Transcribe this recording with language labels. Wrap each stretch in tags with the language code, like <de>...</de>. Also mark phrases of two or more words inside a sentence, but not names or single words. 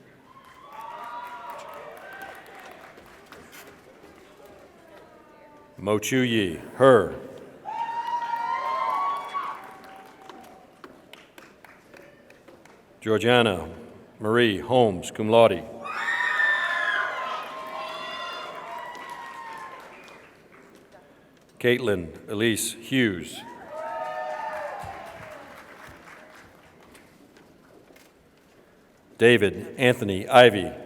<en>Mo Chu Yi, her. Georgiana Marie Holmes,</en> <la>cum laude.</la> <en>Caitlin Elise Hughes. David Anthony Ivy.</en>